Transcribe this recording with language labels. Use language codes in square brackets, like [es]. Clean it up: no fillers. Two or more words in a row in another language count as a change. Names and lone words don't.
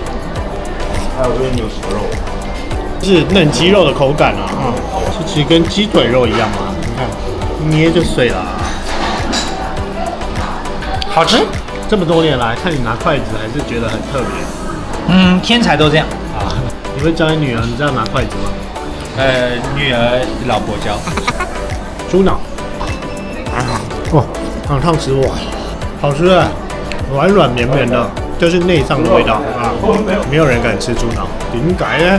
[zh] 還有這邊牛舌肉。是嫩雞肉的口感啊，其實跟雞腿肉一樣嘛，你看捏就碎了。好吃。這麼多年來，看你拿筷子還是覺得很特別。天才都這樣啊！你會教你女兒你這樣拿筷子嗎？女兒老婆教。豬腦。哇，很燙死我，好吃哎，軟軟綿綿的，就是內臟的味道啊！沒有人敢吃豬腦，點解呢？